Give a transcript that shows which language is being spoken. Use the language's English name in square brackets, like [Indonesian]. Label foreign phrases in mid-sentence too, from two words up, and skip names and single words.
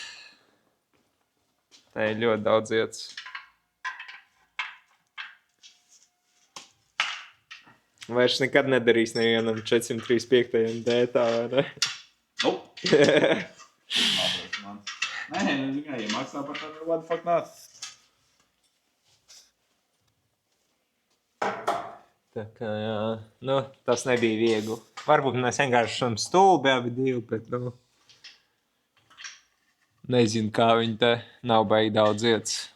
[Latvian] Te ir ļoti daudz vietas. Vairs nekad nedarīs nevienam 435. dētā, vai ne? Nē, ja maksā par tādu, [English] what the fuck not? [Latvian] Tā kā, jā, nu, tas nebija viegli. Varbūt mēs vienkārši esam stulbi abi divi, bet, nu, nezinu, kā viņi te nav baigi daudz vietas.